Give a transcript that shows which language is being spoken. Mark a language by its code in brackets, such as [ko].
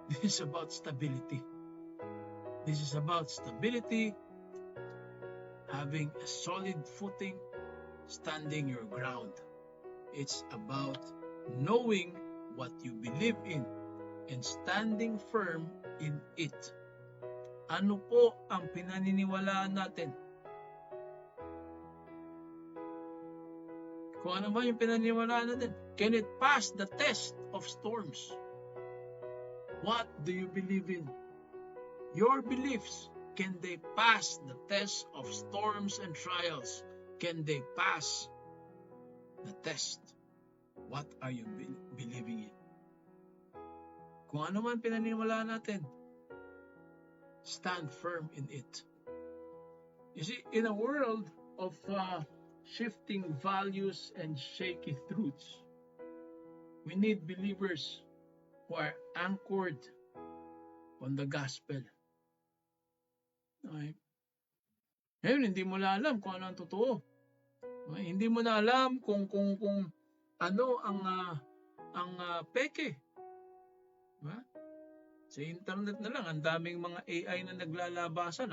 [en] This is about stability. This is about stability, having a solid footing, standing your ground. It's about knowing what you believe in and standing firm in it. [tl] Ano po ang pinaniniwalaan natin? Kung ano ba yung pinaniniwalaan natin? [en] Can it pass the test of storms? What do you believe in? Your beliefs, can they pass the test of storms and trials? Can they pass the test? What are you believing in? [tl] Kung ano man pinaniniwalaan natin, [en] stand firm in it. You see, in a world of shifting values and shaky truths, we need believers who are anchored on the gospel. Okay? [tl] Ngayon, hindi mo na alam kung ano ang totoo. Okay? Hindi mo na alam kung ano ang peke. Diba? Sa internet na lang, ang daming mga AI na naglalabasan.